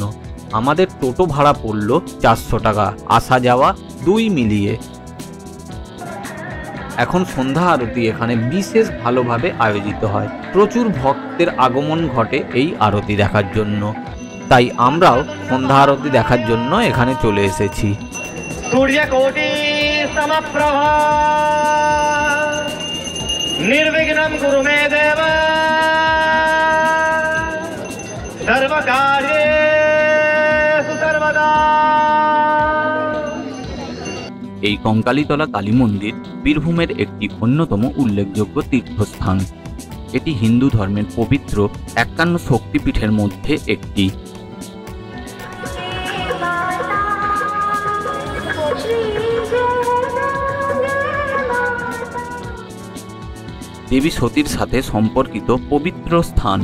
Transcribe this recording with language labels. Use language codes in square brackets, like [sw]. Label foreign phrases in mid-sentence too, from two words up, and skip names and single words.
[bn] আমাদের টোটো ভাড়া পড়ল 400 টাকা, আসা যাওয়া 2 মিলিয়ে। এখন সন্ধ্যা আরতি এখানে বিশেষ ভালোভাবে আয়োজিত হয়, প্রচুর ভক্তের আগমন ঘটে এই আরতি দেখার জন্য। তাই আমরাও সন্ধ্যা আরতি দেখার জন্য এখানে চলে এসেছি। [sa] सूर्यकोटि समप्रभा निर्विघ्नं कुरु मे देव सर्वकार्येषु सर्वदा। [bn] এই কঙ্কালীতলা কালী মন্দির বীরভূমের একটি অন্যতম উল্লেখযোগ্য তীর্থস্থান। এটি হিন্দু ধর্মের পবিত্র 51 শক্তিপীঠের মধ্যে একটি। দেবী সতীর সাথে সম্পর্কিত পবিত্র স্থান।